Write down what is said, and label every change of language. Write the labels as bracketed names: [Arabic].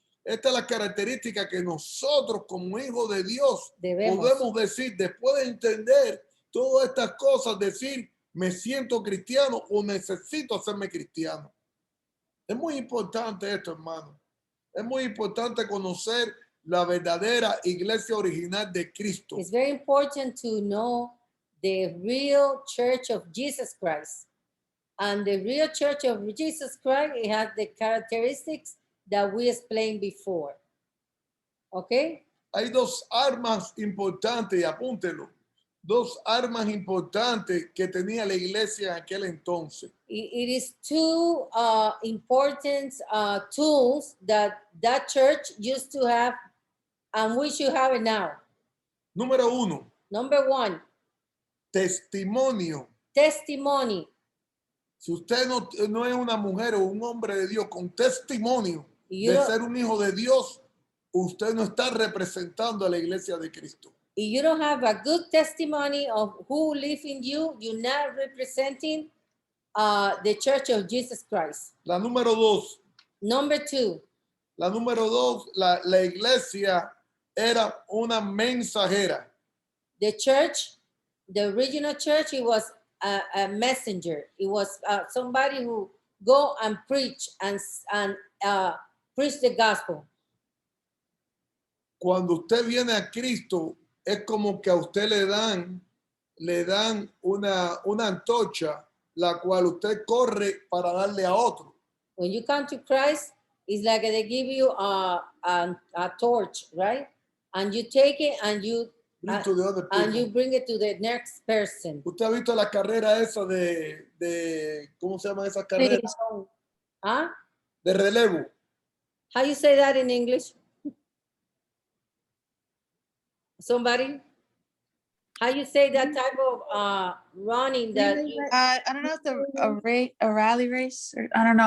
[Spanish] Esta es la característica que nosotros como hijos de Dios podemos decir, después de entender todas estas cosas, decir, me siento cristiano o necesito hacerme cristiano. Es muy importante esto, hermano. Es muy importante conocer la verdadera iglesia original de Cristo. [English] It's very important to know the real church of Jesus Christ. And the real church of Jesus Christ, it has the characteristics that we explained before. Okay? [Spanish] Hay dos armas importantes, apúntelo. Dos armas importantes que tenía la iglesia en aquel entonces. [English] It is two important tools that church used to have And we should have it now. [Spanish] Número 1, [English] Number one, [Spanish] testimonio. [English] testimony. [Spanish] Si usted no es una mujer o un hombre de Dios con testimonio [English] You [Spanish] de [English] don't- [Spanish] ser un hijo de Dios, usted no está representando a la iglesia de Cristo. [English] If you don't have a good testimony of who live in you, you're not representing the Church of Jesus Christ. [Spanish] La número 2, [English] Number two, [Spanish] la iglesia era una mensajera. [English] the church, the original church, it was a messenger. It was somebody who go and preach and preach the gospel. [Spanish] Cuando usted viene a Cristo, es como que a usted le dan una antorcha, la cual usted corre para darle a otro. [English] When you come to Christ, it's like they give you a torch, right? And you take it and you Bring to the other and you people. bring it to the next person. [Spanish] Usted ha visto la carrera esa de ¿cómo se llama esa carrera? Huh? De relevo. [English] How you say that in English? Somebody? How you say that type of running that you, I don't know if a rally race, or I don't know.